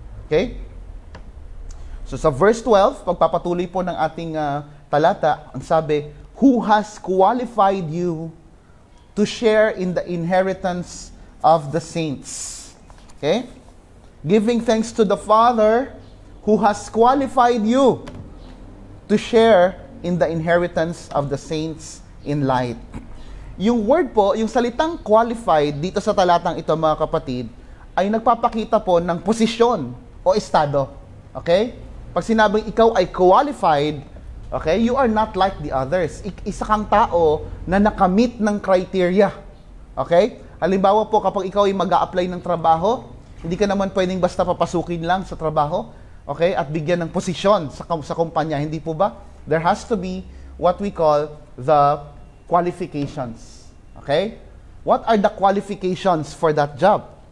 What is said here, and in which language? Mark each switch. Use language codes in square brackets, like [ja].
[en] Okay? So sa verse 12, [tl] pagpapatuloy po ng ating talata, ang sabi, [en] who has qualified you to share in the inheritance of the saints. Okay? Giving thanks to the Father who has qualified you to share in the inheritance of the saints in light. [tl] Yung word po, yung salitang qualified dito sa talatang ito, mga kapatid, ay nagpapakita po ng posisyon o estado. Okay? Pag sinabing ikaw ay qualified, [en] okay, you are not like the others. [tl] Isa kang tao na nakamit ng criteria. Okay? Halimbawa po, kapag ikaw ay mag-a-apply ng trabaho, hindi ka naman pwedeng basta papasukin lang sa trabaho, okay, at bigyan ng posisyon sa kumpanya. Hindi po ba? [en] There has to be what we call the qualifications. Okay? What are the qualifications for that job?